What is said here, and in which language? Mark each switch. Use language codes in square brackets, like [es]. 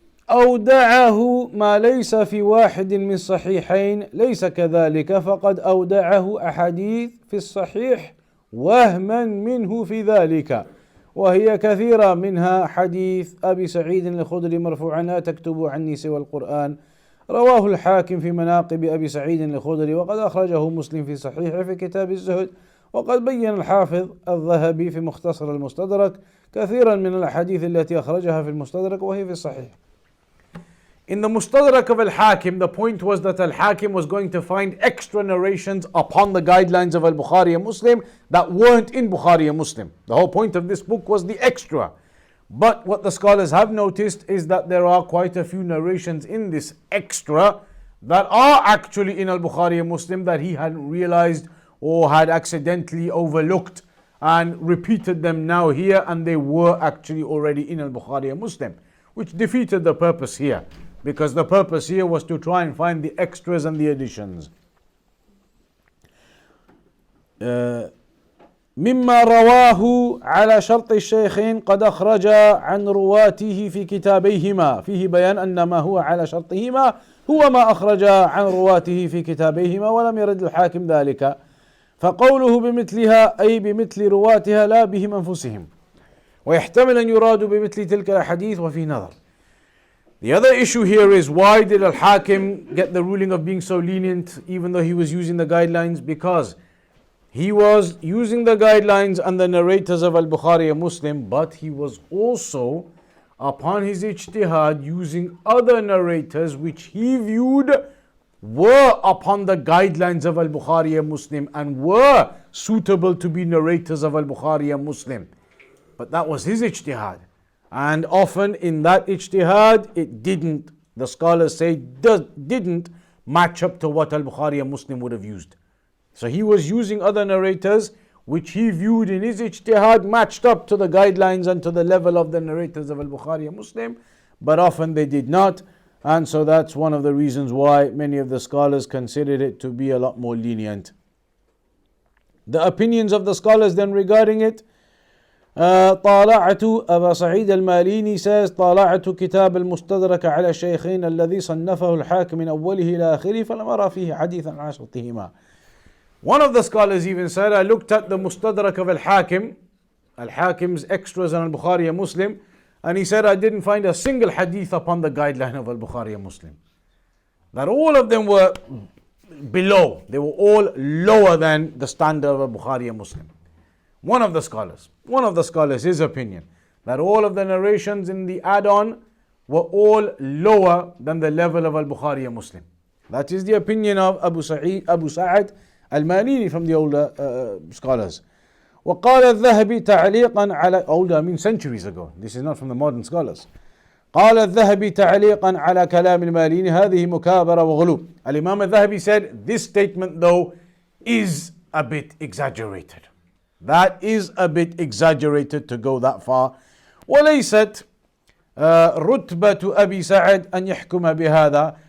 [ar] أودعه ما ليس في واحد من الصحيحين ليس كذلك، فقد أودعه أحاديث في الصحيح وهما منه في ذلك، وهي كثيرة، منها حديث أبي سعيد الخدري مرفوعا: لا تكتبوا عني سوى القرآن، رواه الحاكم في مناقب أبي سعيد الخدري، وقد أخرجه مسلم في صحيحه في كتاب الزهد. وقد بين الحافظ الذهبي في مختصر المستدرك كثيرا من الأحاديث التي أخرجها في المستدرك وهي في الصحيح. [en] In the Mustadrak of Al Hakim, the point was that Al Hakim was going to find extra narrations upon the guidelines of Al Bukhari and Muslim that weren't in Bukhari and Muslim. The whole point of this book was the extra. But what the scholars have noticed is that there are quite a few narrations in this extra that are actually in Al Bukhari and Muslim that he hadn't realized or had accidentally overlooked and repeated them now here, and they were actually already in Al Bukhari and Muslim, which defeated the purpose here. Because the purpose here was to try and find the extras and the additions. [ar] مما رواه على شرط الشيخين قد أخرج عن رواته في كتابيهما، فيه بيان أن ما هو على شرطهما هو ما أخرج عن رواته في كتابيهما، ولم يرد الحاكم ذلك، فقوله بمثلها أي بمثل رواتها لا بهم أنفسهم، ويحتمل أن يراد بمثل تلك الأحاديث وفي نظر. [en] The other issue here is, why did Al-Hakim get the ruling of being so lenient even though he was using the guidelines? Because he was using the guidelines and the narrators of Al-Bukhari and Muslim, but he was also, upon his ijtihad, using other narrators which he viewed were upon the guidelines of Al-Bukhari and Muslim and were suitable to be narrators of Al-Bukhari and Muslim. But that was his ijtihad. And often in that ijtihad, it didn't, the scholars say, didn't match up to what Al-Bukhari and Muslim would have used. So he was using other narrators which he viewed in his ijtihad matched up to the guidelines and to the level of the narrators of Al-Bukhari and Muslim, but often they did not. And so that's one of the reasons why many of the scholars considered it to be a lot more lenient. The opinions of the scholars then regarding it: [ar] طالعت أبا سعيد الماليني says طالعت كتاب المستدرك على الشيخين الذي صنفه الحاكم من أوله إلى آخره فلم أرى فيه حديثا عن شرطهما. [en] One of the scholars even said, I looked at the Mustadrak of Al Hakim, Al Hakim's extras on Al Bukhari and Muslim, and he said, I didn't find a single hadith upon the guideline of Al Bukhari and Muslim. That all of them were below, they were all lower than the standard of Al Bukhari and Muslim. One of the scholars, his opinion, that all of the narrations in the add-on were all lower than the level of Al-Bukhari and Muslim. That is the opinion of Abu Sa'ad Al-Malini from the older scholars. [ar] وقال الذهبي تعليقا على, [en] older I mean centuries ago, this is not from the modern scholars. [ar] قال الذهبي تعليقا على كلام الماليني هذه مكابرة وغلو. [en] Al-Imam al-Dhahabi said, this statement though is a bit exaggerated. That is a bit exaggerated to go that far. [ar] وليست رتبة أبي سعد أن يحكم بهذا.